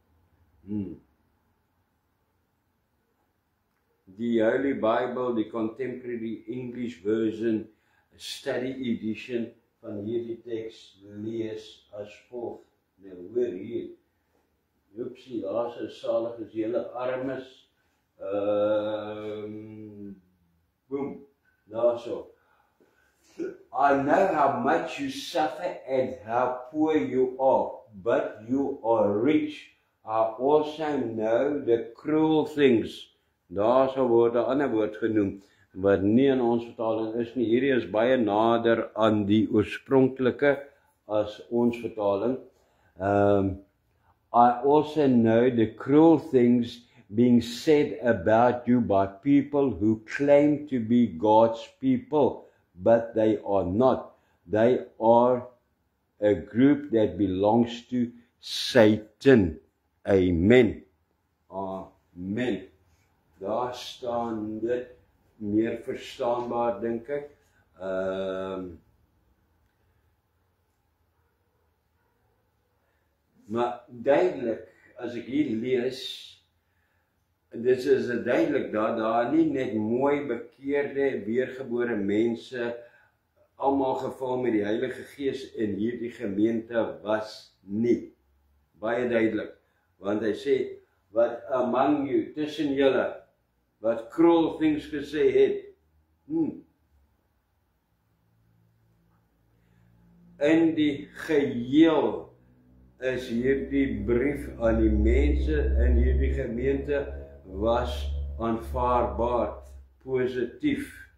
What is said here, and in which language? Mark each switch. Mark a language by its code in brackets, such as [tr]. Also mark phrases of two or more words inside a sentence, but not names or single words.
[af] Die Holy Bible, die Contemporary English Version, Study Edition van hierdie teks lees as volg. Nou hoor hier, Joepsie, daar is salig as julle armes, boom, daar so. [en] I know how much you suffer and how poor you are, but you are rich. I also know the cruel things. [af] Daar sal word 'n ander woord genoem, wat nie in ons vertaling is nie. Hierdie is baie nader aan die oorspronklike as ons vertaling. [en] I also know the cruel things being said about you by people who claim to be God's people, but they are not. They are a group that belongs to Satan. Amen. Amen. [af] Daar staan dit meer verstaanbaar, dink ek. Maar duidelik, as ek hier lees, dit is duidelik dat daar nie net mooi bekeerde, weergebore mense, almal gevul met die Heilige Gees in hierdie gemeente was nie. Baie duidelik, want hy sê, wat [en] among you, [af] tussen julle, wat [en] cruel things [af] gesê het. In die geheel is hierdie brief aan die mense in hierdie gemeente was aanvaarbaar, positief.